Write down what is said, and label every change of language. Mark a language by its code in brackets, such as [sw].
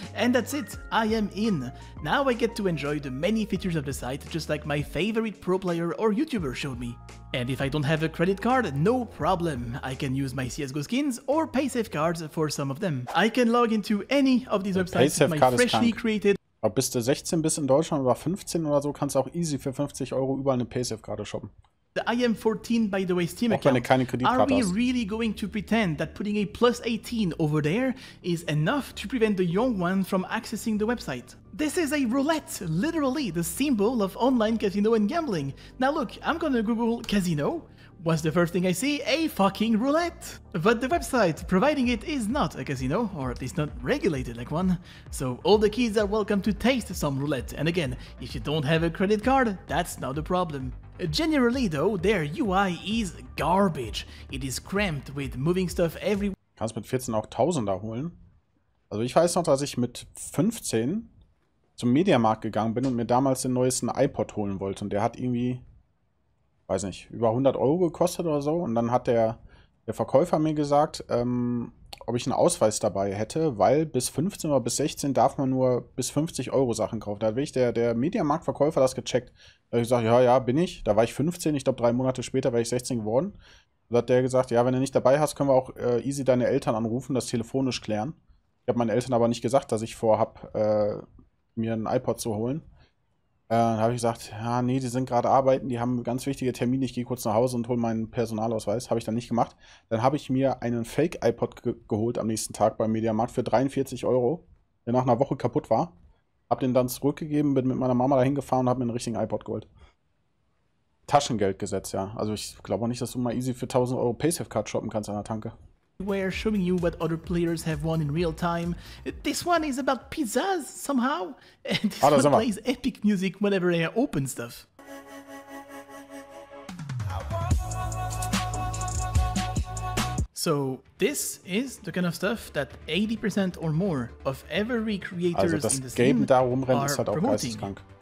[en] And that's it, I am in. Now I get to enjoy the many features of the site, just like my favorite pro player or YouTuber showed me. And if I don't have a credit card, no problem. I can use my CSGO skins or PaySafe cards for some of them. I can log into any of these websites with my freshly created... [de] Aber bis du 16 bist in Deutschland oder 15 oder so, kannst du auch easy für 50 Euro überall eine PaySafe-Karte shoppen. [en] The I am 14, by the way, Steam account. Are we really going to pretend that putting a plus 18 over there is enough to prevent the young one from accessing the website? This is a roulette, literally the symbol of online casino and gambling. Now look, I'm gonna Google casino. What's the first thing I see? A fucking roulette! But the website providing it is not a casino, or at least not regulated like one. So all the kids are welcome to taste some roulette, and again, if you don't have a credit card, that's not a problem. Generally though, their UI is garbage. It is cramped with moving stuff everywhere. [de] Kannst mit 14 auch Tausender holen. Also ich weiß noch, dass ich mit 15 zum Mediamarkt gegangen bin und mir damals den neuesten iPod holen wollte. Und der hat irgendwie, weiß nicht, über 100 Euro gekostet oder so. Und dann hat der Verkäufer mir gesagt, ob ich einen Ausweis dabei hätte, weil bis 15 oder bis 16 darf man nur bis 50 Euro Sachen kaufen. Da hat wirklich der Mediamarktverkäufer das gecheckt. Da habe ich gesagt, ja, bin ich. Da war ich 15, ich glaube 3 Monate später wäre ich 16 geworden. Da hat der gesagt, ja, wenn du nicht dabei hast, können wir auch easy deine Eltern anrufen, das telefonisch klären. Ich habe meinen Eltern aber nicht gesagt, dass ich vorhab, mir einen iPod zu holen. Dann habe ich gesagt, ja, nee, die sind gerade arbeiten, die haben ganz wichtige Termine, ich gehe kurz nach Hause und hole meinen Personalausweis. Habe ich dann nicht gemacht. Dann habe ich mir einen Fake-iPod geholt am nächsten Tag beim Mediamarkt für 43 Euro, der nach einer Woche kaputt war. Habe den dann zurückgegeben, bin mit meiner Mama dahin gefahren und habe mir einen richtigen iPod geholt. Taschengeld gesetzt, ja. Also ich glaube auch nicht, dass du mal easy für 1000 Euro PaySafe-Card shoppen kannst an der Tanke. [en] Where showing you what other players have won in real time. This one is about pizzas somehow, and this one plays epic music whenever I open stuff. So this is the kind of stuff that 80% or more of every creators in the Steam are promoting.